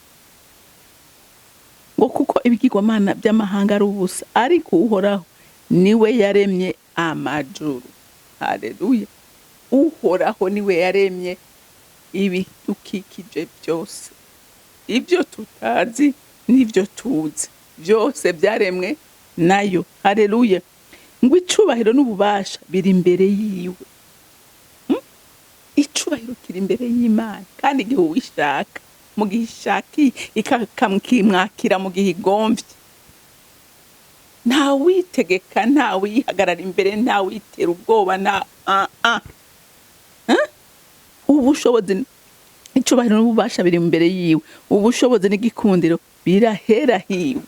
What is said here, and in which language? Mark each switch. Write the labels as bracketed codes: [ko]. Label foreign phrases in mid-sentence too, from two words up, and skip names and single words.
[rn] Ngo kuko ibigirwamana by'amahanga ari ubusa, ariko uhoraho niwe yaremye amajuru. Haleluya. Uhoraho niwe yaremye ibidukikije byose, ibyo tutazi n'ibyo tuzi byose byaremwe nayo. Haleluya. Ngo icubahiro n'ububasha biri imbere yiwe. Icubahiro kiri imbere y'Imana, kandi igihe uwishaka, mu gihe ishaki ikamwakira mu gihe igomvye. Nta witegeka, nta wihagarara imbere, nta witera ubwoba, ubushobozi, icubahiro n'ububasha biri imbere yiwe, ubushobozi n'igikundiro birahera hiwe.